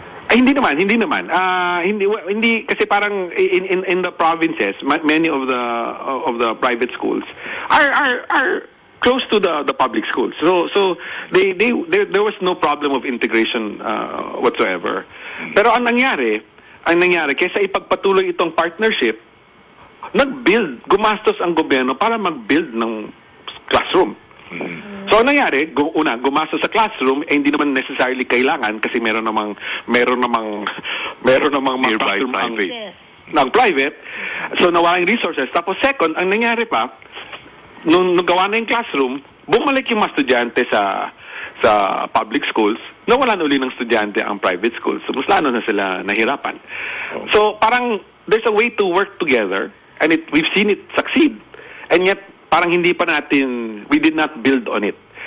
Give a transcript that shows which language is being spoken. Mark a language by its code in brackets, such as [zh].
[tl] Ay, hindi naman. Hindi kasi parang [en] in the provinces, many of the private schools are close to the public schools. So there was no problem of integration whatsoever. [tl] Pero ang nangyari kaysa ipagpatuloy itong partnership, gumastos ang gobyerno para mag-build ng classroom. So ang nangyari, gumastos sa classroom, hindi naman necessarily kailangan kasi meron namang mga classroom ng private. So nawalang resources. Tapos second, ang nangyari pa, nung gawa na yung classroom, bumalik yung mga estudyante sa public schools, nawalan uli ng estudyante ang private schools. So, mas lalo na sila nahirapan. [en] So, [tl] parang [en] there's a way to work together and we've seen it succeed. And yet, [tl] parang [en] we did not build on it.